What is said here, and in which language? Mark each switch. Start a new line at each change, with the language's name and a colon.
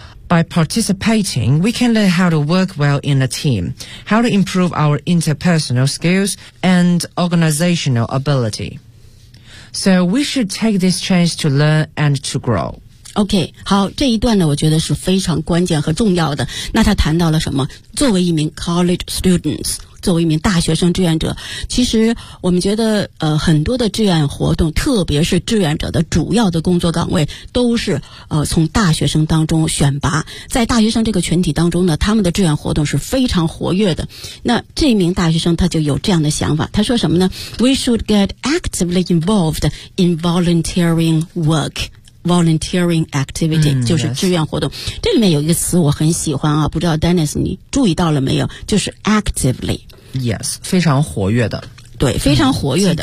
English: By participating, we can learn how to work well in a team, how to improve our interpersonal skills and organizational ability. So we should take this chance to learn and to grow.
Chinese: OK, 好，这一段呢我觉得是非常关键和重要的。那他谈到了什么？作为一名
English: college students,
Chinese: 作为一名大学生志愿者，其实我们觉得很多的志愿活动，特别是志愿者的主要的工作岗位，都是从大学生当中选拔。在大学生这个群体当中呢，他们的志愿活动是非常活跃的。那这名大学生他就有这样的想法，他说什么呢？
English: We should get actively involved in volunteering work. Volunteering activity,
Chinese: 就是志愿活动。
English: Yes.
Chinese: 这里面有一个词我很喜欢啊，不知道 Dennis 你注意到了没有，就是 actively。 Yes, 非常活跃的。对，非常活跃的。